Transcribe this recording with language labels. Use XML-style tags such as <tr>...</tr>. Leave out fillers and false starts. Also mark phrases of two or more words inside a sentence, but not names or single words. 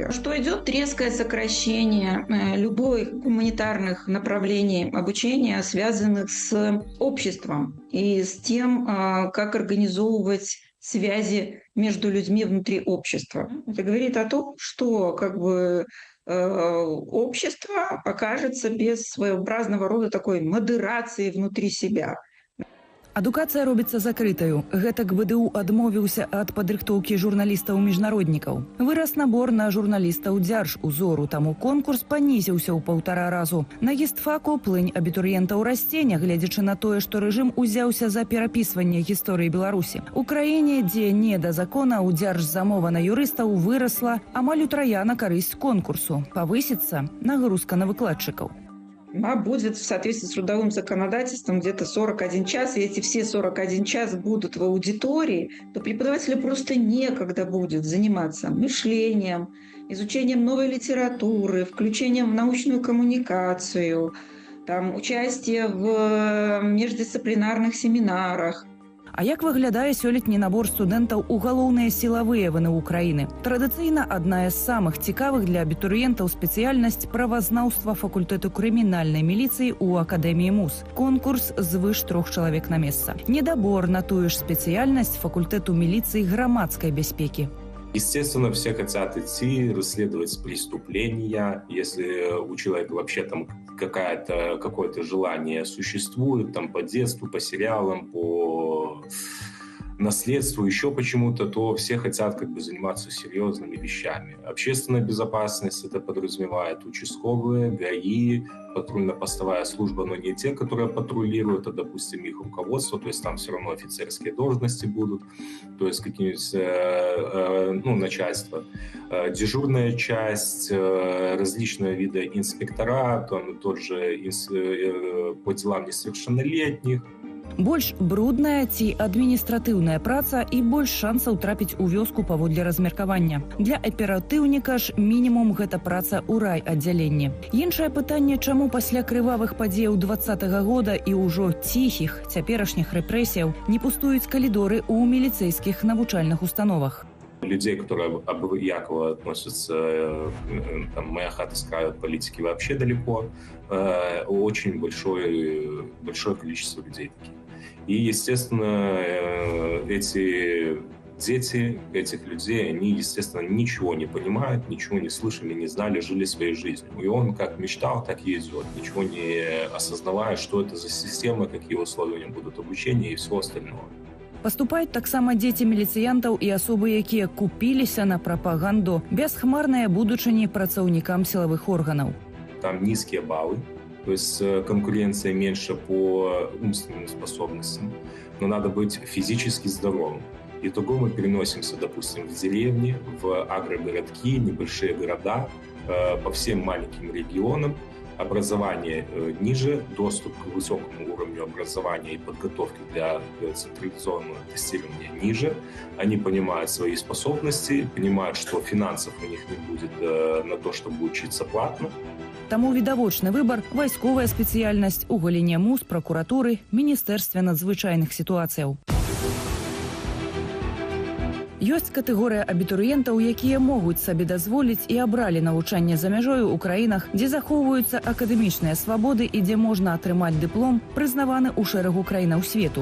<ru>Что идет резкое сокращение любых гуманитарных направлений обучения, связанных с обществом и с тем, как организовывать связи между людьми внутри общества. Это говорит о том, что как бы общество окажется без своеобразного рода такой модерации внутри себя.</ru> <be>Адукацыя робіцца закрытаю. Гэтак БДУ адмовіўся ад падрыхтоўкі журналістаў-міжнароднікаў. Вырас набор на журналістаў Дзярж-узору, таму конкурс панізіўся ў 1,5 разу. На гістфаку плынь абітурыентаў расце, нягледзячы на тое, што рэжым узяўся за перапісванне гісторыі Беларусі. У краіне, дзе не да закона, у Дзярж-замова на юрыстаў вырасла амаль утрая на карысць конкурсу. Павысіцца нагрузка на выкладчыкаў.</be> <ru>Будет в соответствии с трудовым законодательством где-то 41 час, и эти все 41 час будут в аудитории, то преподавателю просто некогда будет заниматься мышлением, изучением новой литературы, включением в научную коммуникацию, там, участие в междисциплинарных семинарах.</ru> <be>А як выглядае сёлетні набор студэнтаў у галоўныя сілавыя ВНУ краіны? Традыцыйна адна з самых цікавых для абітурыентаў спецыяльнасць правазнаўства факультэту крымінальнай міліцыі ў Акадэміі МУЗ. Конкурс звыш 3 чалавек на месца. Недабор на тую ж спецыяльнасць факультэту міліцыі грамадскай бяспекі.</be> <ru>Естественно, все хотят идти расследовать преступления. Если у человека вообще там какое-то желание существует, там по детству, по сериалам, по наследству, еще почему-то, то все хотят заниматься серьезными вещами. Общественная безопасность это подразумевает участковые, ГАИ, патрульно-постовая служба, но не те, которые патрулируют, а, допустим, их руководство, то есть там все равно офицерские должности будут, то есть какие-нибудь, начальство, дежурная часть, различные виды инспектора, там тот же по делам несовершеннолетних.</ru> <be>Больш брудная ці адміністратыўная праца і больш шансаў трапіць у вёску паводле размеркавання. Для аператыўніка ж мінімум гэта праца ў райаддзяленні. Іншае пытанне, чаму пасля крывавых падзеяў 20-го года і ўжо ціхіх цяперашніх рэпрэсіяў не пустуюць калідоры ў міліцэйскіх навучальных установах.</be> <ru>Людей, которые обыяково относятся, моя хата с краю от политики вообще далеко, очень большое количество людей таких. И, естественно, эти дети этих людей, они, естественно, ничего не понимают, ничего не слышали, не знали, жили своей жизнью. И он как мечтал, так и идет, ничего не осознавая, что это за система, какие условия у него будут обучения и всего остального.</ru> <be>Паступаюць таксама дзеці міліцыянтаў і асобы, якія купіліся на прапаганду, бясхмарныя будучыні працаўнікам сілавых органаў.</be> <ru>Там низкие баллы, то есть конкуренция меньше по умственным способностям, но надо быть физически здоровым. Итого мы переносимся, допустим, в деревни, в агрогородки, небольшие города, по всем маленьким регионам. Образование ниже, доступ к высокому уровню образования и подготовки для традиционного тестирования ниже. Они понимают свои способности, понимают, что финансов у них не будет на то, чтобы учиться платно.</ru> <be>Таму відавочны выбар – вайсковая спецыяльнасць у галіне МУЗ, пракуратуры, Міністэрстве надзвычайных сітуацыяў. Ёсць катэгорыя абітурыентаў, якія могуць сабе дазволіць і абралі навучанне за мяжою ў краінах, дзе захоўваюцца акадэмічныя свабоды і дзе можна атрымаць дыплом, прызнаваны ў шэрагу краінаў свету.</be>